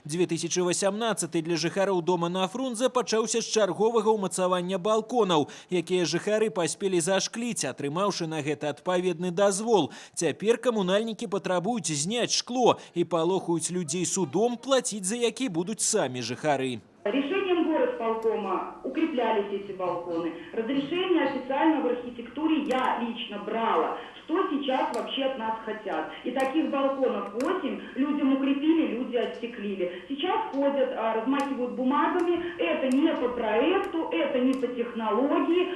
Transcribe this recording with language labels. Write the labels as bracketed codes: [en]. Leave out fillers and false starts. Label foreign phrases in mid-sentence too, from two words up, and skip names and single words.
[be] 2018 для жыхароў дома на Фрунзе пачаўся з чарговага ўмацавання балконаў, якія жыхары паспелі зашкліць, атрымаўшы на гэта адпаведны дазвол. Цяпер камунальнікі патрабуюць зняць шкло і палохаюць людзей судом, плаціць за які будуць самі жыхары. [ru] Решением горосполкома укреплялись эти балконы. Разрешение официально в архитектуре я лично брала. Что сейчас вообще от нас хотят? И таких балконов 8, людям укрепили, люди отстеклили. Сейчас ходят, размахивают бумагами. Это не по проекту, это не по технологии.